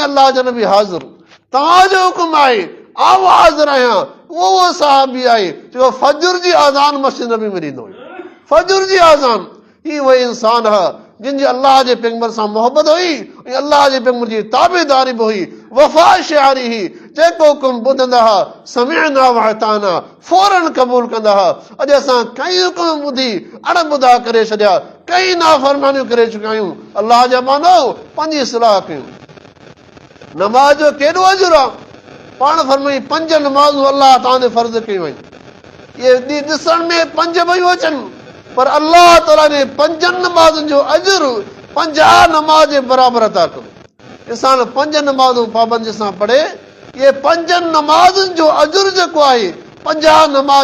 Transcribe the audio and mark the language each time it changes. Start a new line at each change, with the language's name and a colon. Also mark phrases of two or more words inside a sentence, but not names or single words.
Sindhi: अल्लाह जो नबी हाज़िर तव्हांजो हुकुम आहे आउं हाज़िर आहियां उहो साहबी आहे जेको फजर जी आज़ान मस्जिद नबी में ॾींदो हुयो फजर जी आज़ान ही उहो इंसान हा जिन जी अल्लाह जे पैगंबर सां मोहबत हुई ऐं अल्लाह जे पैगंबर जी ताबेदारी बि हुई वफ़ा शियारी हुई जेको हुकुम ॿुधंदा हुआ
Arabic: سمعنا وأطعنا
Sindhi: फौरन क़बूल कंदा हुआ अॼु असां कई हुकुम ॿुधी अणॿुधा करे छॾिया कई नाफ़रमानियूं करे चुकिया आहियूं अल्लाह जा मानो पंहिंजी इस्लाह कयूं नमाज़ जो केॾो अजुर आहे पाण फरमाई 5 नमाज़ूं अल्लाह तव्हांजे फर्ज़ कयूं आहिनि इहे ॾिसण में 5 पयूं अचनि पर अल्लाह ताला ने 5 नमाज़ुनि जो अजुर 50 नमाज़ जे बराबरि अदा कयो इंसान 5 नमाज़ूं पाबंदी सां पढ़े इहे 5 नमाज़ुनि जो अजुर जेको आहे 50 नमाज़